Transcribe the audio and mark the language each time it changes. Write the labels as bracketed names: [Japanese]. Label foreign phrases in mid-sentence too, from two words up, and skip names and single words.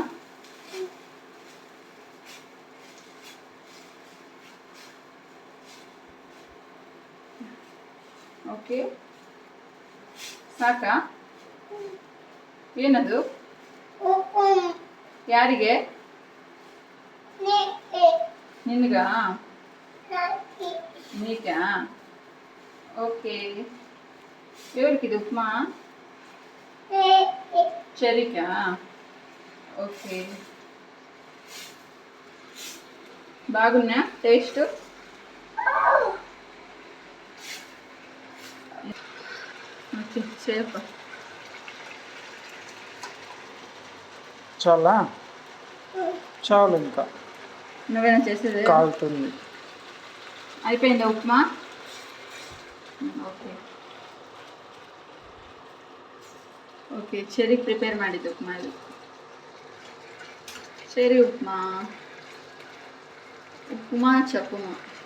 [Kannada] ಓಕೆ, ಸಾಕಾ? ಏನದು? ಯಾರಿಗೆ? ನಿನಗಾ? ನೀಕಾ? ಓಕೆ, [Telugu] ఎవరికిది ఉప్మా? చెరికా? ఓకే, బాగున్నా టేస్ట్? ఓకే, చేయప్ప. చాలా చాలు, ఇంకా నువ్వేనా చేసేది? కాలుతుంది. అయిపోయిందా ఉప్మా? [Kannada] ಓಕೆ ಓಕೆ, ಚೆರಿ ಪ್ರಿಪೇರ್ ಮಾಡಿದ್ದು ಉಪ್ಮಾ ಇದು. ಚೆರಿ ಉಪ್ಮಾ, ಉಪ್ಮಾ ಚಪುಮಾ.